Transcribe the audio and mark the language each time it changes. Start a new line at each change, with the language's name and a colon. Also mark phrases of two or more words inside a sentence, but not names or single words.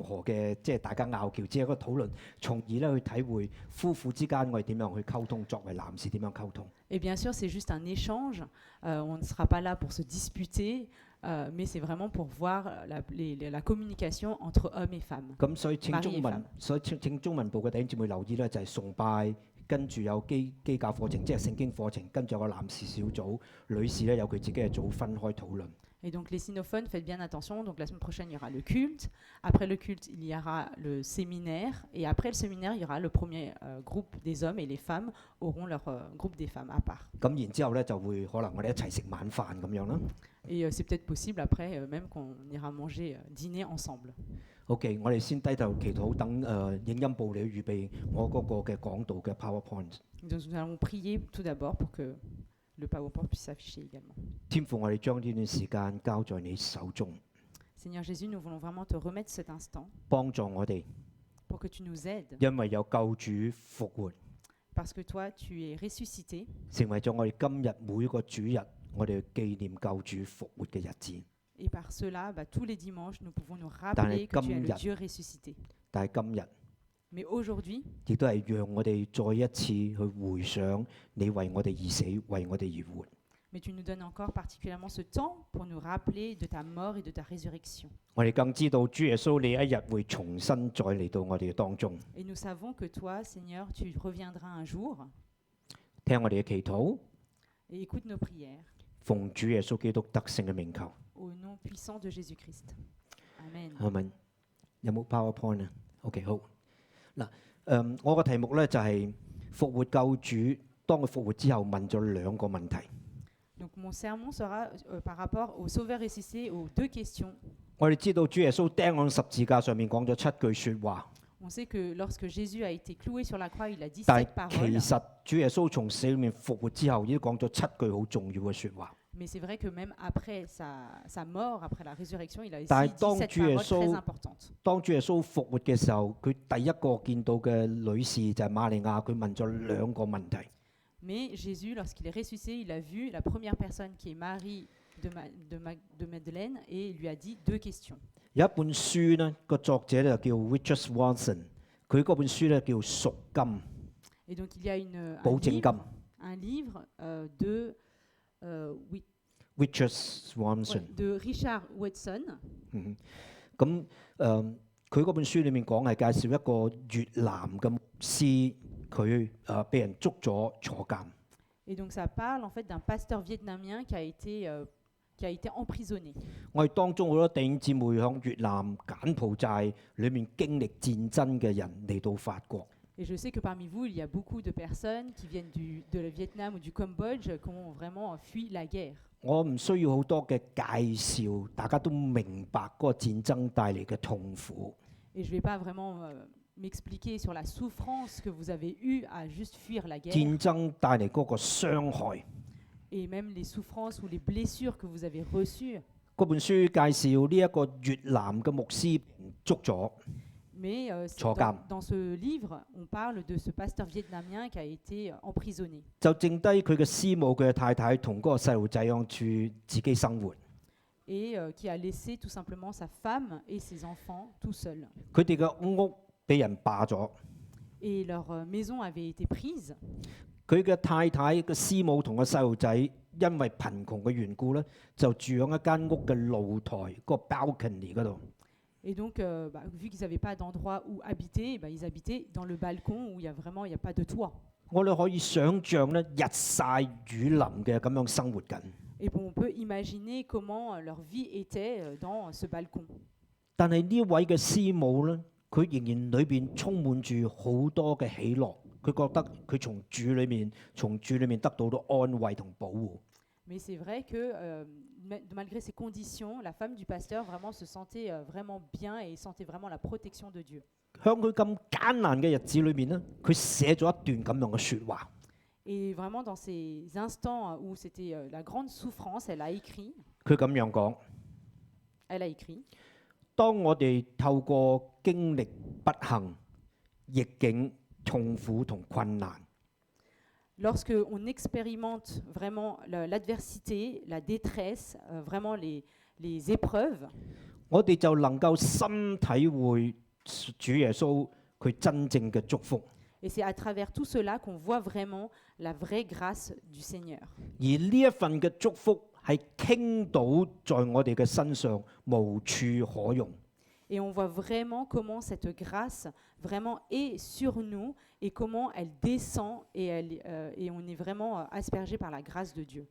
Cantonese: 何嘅即係大家拗撬，只係一個討論，從而咧去體會夫婦之間我哋點樣去溝通，作為男士點樣溝通。
French: Et bien sûr, c'est juste un échange. On ne sera pas là pour se disputer, mais c'est vraiment pour voir la communication entre hommes et femmes.
Cantonese: 咁所以請
French: Mari
Cantonese: 中
French: et
Cantonese: 文
French: femme.，
Cantonese: 所以請中文部嘅弟兄姊妹留意咧，就係崇拜，跟住有基教課程，即係聖經課程，跟住有個男士小組，女士咧有佢自己嘅組分開討論。
French: Et donc les sinophones, faites bien attention. Donc la semaine prochaine, il y aura le culte. Après le culte, il y aura le séminaire. Et après le séminaire, il y aura le premier groupe des hommes et les femmes auront leur groupe des femmes à part.
Cantonese: 咁然之後咧就會可能我哋一齊食晚飯咁樣啦。
French: Et c'est peut-être possible après, même qu'on ira manger, dîner ensemble.
Cantonese: OK， 我哋先低頭祈禱，等影音部嚟預備我嗰個嘅講道嘅 PowerPoint。
French: Donc nous allons prier tout d'abord pour que le PowerPoint puisse s'afficher également.
Cantonese: 天父，我哋將呢段時間交在你手中，
French: Seigneur Jésus, nous voulons vraiment te remettre cet instant
Cantonese: 幫助我哋，
French: pour que tu nous aides,
Cantonese: 因為有救主復活，
French: parce que toi, tu es ressuscité,
Cantonese: 成為咗我哋今日每一個主日，我哋紀念救主復活嘅日子。
French: et par cela, tous les dimanches, nous pouvons nous Dans rappeler les que tu es le Camilla. Dieu ressuscité.
Cantonese: 但係今日
French: Mais aujourd'hui,
Cantonese: 亦都係讓我哋再一次去回想你為我哋而死，為我哋而活。
French: mais tu nous donnes encore particulièrement ce temps pour nous rappeler de ta mort et de ta résurrection.
Cantonese: 我哋更知道主耶穌你一日會重新再嚟到我哋嘅當中，
French: Et nous savons que toi, Seigneur, tu reviendras un jour
Cantonese: 聽我哋嘅祈禱，
French: et écoute nos prières
Cantonese: 奉主耶穌基督得勝嘅名求。
French: au nom puissant de Jésus-Christ. Amen.
Cantonese: 係咪？有冇 PowerPoint 啊？OK 好。嗱，我個題目咧就係復活救主，當佢復活之後問咗兩個問題。
French: Donc mon sermon sera par rapport au Sauveur ressuscité aux deux questions.
Cantonese: 我哋知道主耶穌釘喺十字架上面講咗7句説話，
French: On sait que lorsque Jésus a été cloué sur la croix, il a dit
Cantonese: 但
French: 7
Cantonese: 係其
French: paroles.
Cantonese: 實主耶穌從死裏面復活之後，已經講咗7句好重要嘅説話。
French: Mais c'est vrai que même après sa mort, après la résurrection, il a aussi
Cantonese: 但係
French: dit
Cantonese: 當
French: 7
Cantonese: 主耶
French: paroles très
Cantonese: 穌
French: importantes.
Cantonese: 當主耶穌復活嘅時候，佢第一個見到嘅女士就係瑪利亞，佢問咗兩個問題。
French: Mais Jésus, lorsqu'il est ressuscité, il a vu la première personne qui est Marie de Madeleine et il lui a dit 2 questions.
Cantonese: 有一本書呢個作者咧就叫 Richard Swanson，佢嗰本書咧叫贖金，
French: Et donc il y a
Cantonese: 保證金。
French: un livre de Richard Swanson， Richard Watson.
Cantonese: 咁佢嗰本書裡面講係介紹一個越南嘅牧師，佢被人捉咗坐監。
French: Et donc ça parle en fait d'un pasteur vietnamien qui a été emprisonné.
Cantonese: 我哋當中好多弟兄姊妹響越南柬埔寨裏面經歷戰爭嘅人嚟到法國。
French: Et je sais que parmi vous, il y a beaucoup de personnes qui viennent de le Vietnam ou du Cambodge qui ont vraiment fui la guerre.
Cantonese: 我唔需要好多嘅介紹，大家都明白嗰個戰爭帶嚟嘅痛苦。
French: Et je ne vais pas vraiment m'expliquer sur la souffrance que vous avez eue à juste fuir la guerre
Cantonese: 戰爭帶嚟嗰個傷害。
French: et même les souffrances ou les blessures que vous avez reçues.
Cantonese: 嗰本書介紹呢一個越南嘅牧師捉咗，
French: Mais dans ce livre, on parle de ce pasteur vietnamien qui a été emprisonné.
Cantonese: 就剩低佢嘅師母、佢嘅太太同嗰個細路仔喺住自己生活。
French: Et qui a laissé tout simplement sa femme et ses enfants tout seuls.
Cantonese: 佢哋嘅屋俾人霸咗，
French: Et leur maison avait été prise.
Cantonese: 佢嘅太太嘅師母同個細路仔因為貧窮嘅緣故咧，就住喺一間屋嘅露台嗰個 balcony 嗰度。
French: Et donc, vu qu'ils n'avaient pas d'endroit où habiter, ils habitaient dans le balcon où il n'y a pas de toit.
Cantonese: 我哋可以想像咧，日曬雨淋嘅咁樣生活緊。
French: Et bon, on peut imaginer comment leur vie était dans ce balcon.
Cantonese: 但係呢位嘅師母咧，佢仍然裏邊充滿住好多嘅喜樂，佢覺得佢從主裏面得到咗安慰同保護。
French: Mais c'est vrai que malgré ces conditions, la femme du pasteur vraiment se sentait vraiment bien et sentait vraiment la protection de Dieu.
Cantonese: 喺佢咁艱難嘅日子裏面咧，佢寫咗一段咁樣嘅説話。
French: Et vraiment dans ces instants où c'était la grande souffrance, elle a écrit.
Cantonese: 佢咁樣講：
French: Elle a écrit.
Cantonese: 當我哋透過經歷不幸、逆境、痛苦同困難，
French: Lorsque on expérimente vraiment l'adversité, la détresse, vraiment les épreuves,
Cantonese: 我哋就能夠深體會主耶穌佢真正嘅祝福。
French: Et c'est à travers tout cela qu'on voit vraiment la vraie grâce du Seigneur.
Cantonese: 而呢一份嘅祝福係傾倒在我哋嘅身上，無處可容。
French: Et on voit vraiment comment cette grâce vraiment est sur nous et comment elle descend et on est vraiment aspergé par la grâce de Dieu.